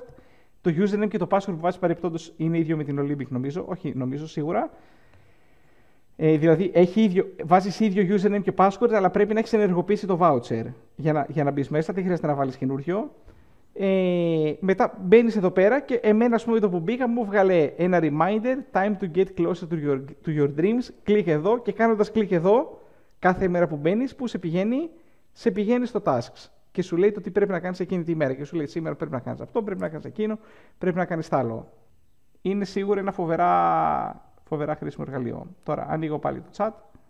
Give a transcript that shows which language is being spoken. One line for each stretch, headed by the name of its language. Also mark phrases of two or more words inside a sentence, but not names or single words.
Greek: Το username και το password που βάζει παρεπτόντως είναι ίδιο με την Olympic, νομίζω. Όχι, νομίζω σίγουρα. Δηλαδή, βάζεις ίδιο username και password, αλλά πρέπει να έχεις ενεργοποιήσει το voucher για να μπεις μέσα. Δεν χρειάζεται να βάλεις καινούριο. Μετά μπαίνεις εδώ πέρα και εμένα, ας πούμε, το που μπήκα μου βγάλε ένα reminder,
English: time to get closer to your dreams.
Greek: Κλικ εδώ και κάνοντας κλικ εδώ, κάθε μέρα που μπαίνεις, που σε πηγαίνει στο tasks και σου λέει το τι πρέπει να κάνεις εκείνη τη μέρα. Και σου λέει σήμερα πρέπει να κάνεις αυτό, πρέπει να κάνεις εκείνο, πρέπει να κάνεις τ' άλλο. Είναι σίγουρα ένα φοβερά χρήσιμο εργαλείο. Τώρα ανοίγω πάλι το chat.